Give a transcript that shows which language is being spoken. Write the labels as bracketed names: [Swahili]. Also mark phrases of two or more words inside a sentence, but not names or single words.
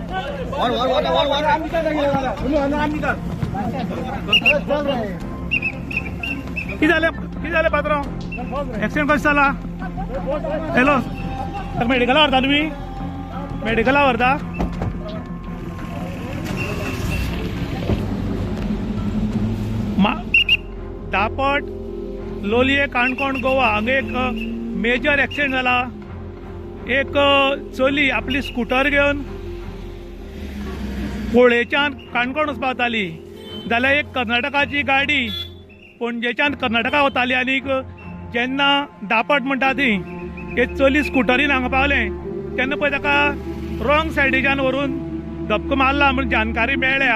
[Konkani] किती झाले पात्र ऍक्सिडेंट कसं झाला? हॅलो तर मेडिकला व्हरता तुम्ही? मेडिकला व्हरता? दापट लोलये काणकोण गोवा हांगा एक [English] major accident [Konkani] जाला. एक चली आपली स्कूटर घेवन पोळेच्यान काणकोण वचपाताली जाल्यार एक कर्नाटकाची गाडी पणजेच्यान कर्नाटका वताली आनी जेन्ना दापट म्हणटा ती एक चली स्कूटरीन हांगा पावले तेन्ना पळय ताका रॉंग सायडीच्यान व्हरून धपको मारला म्हण जानकारी मेळ्ळ्या.